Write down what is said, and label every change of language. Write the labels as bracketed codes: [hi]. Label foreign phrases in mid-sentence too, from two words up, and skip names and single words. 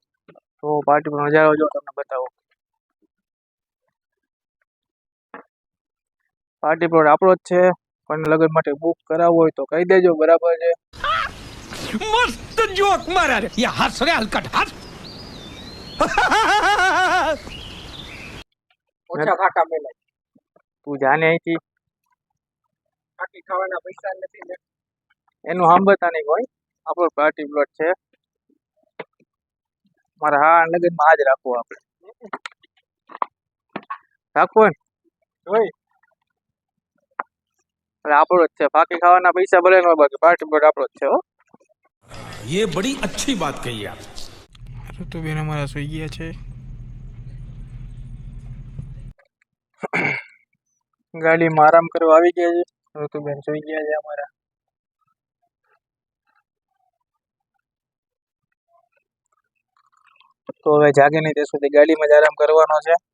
[gu] તો પાર્ટી પ્લોટ નજારો જો તમને બતાવો. પાર્ટી પ્લોટ આપણો જ છે. કોઈને લગ્ન માટે બુક કરાવવો હોય તો કહી દેજો, બરાબર છે. [hi] मस्त जोक मारा रे ये हंस रे हलकट हंस [gu] ઓછા ફાકા મેલે તું જાને અહીંથી ફાકી ખાવાના પૈસા નથી ને એનું સાંભળતા નહીં કોઈ. આપણો પાર્ટી પ્લોટ છે. મારા હા લગ્નમાં આજ રાખવું આપણે. રાખવું ને જોઈ એટલે આપણો જ છે. ફાકી ખાવાના પૈસા ભલે ન હોય, બાકી પાર્ટી પ્લોટ આપણો જ છે. હો [hi] ये बड़ी अच्छी बात कही आप. [gu] ઋતુબેન અમારા સુઈ ગયા છે. ગાડીમાં આરામ કરવા આવી ગયા છે. ઋતુબેન સુઈ ગયા છે અમારા. તો હવે જાગે નહીં ત્યાં સુધી ગાડીમાં જ આરામ કરવાનો છે.